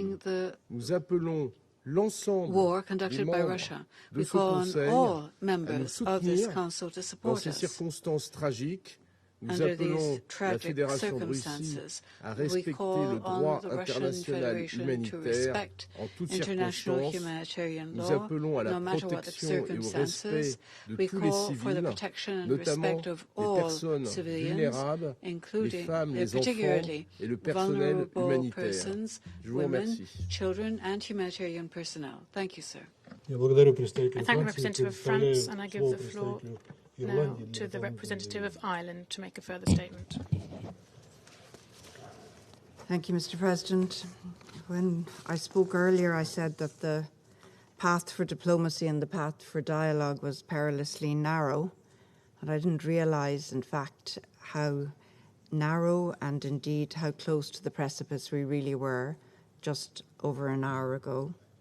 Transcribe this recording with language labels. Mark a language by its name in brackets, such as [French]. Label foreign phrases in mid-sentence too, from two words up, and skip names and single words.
[French] Nous appelons l'ensemble des membres de ce Conseil à nous soutenir dans ces circonstances tragiques Nous appelons la Fédération de Russie à respecter le droit international humanitaire en toutes circonstances. Nous appelons à la protection et au respect de tous les civils, notamment les personnes vulnérables, les femmes, les enfants et le personnel humanitaire. Je vous remercie. [Russian] Я благодарю представителя [English] I thank the [Russian] Франции, [English] representative of France, and I give the floor now to the representative of Ireland to make a further statement. Thank you, Mr. President. When I spoke earlier, I said that the path for diplomacy and the path for dialogue was perilously narrow, and I didn't realise, in fact, how narrow and indeed how close to the precipice we really were just over an hour ago.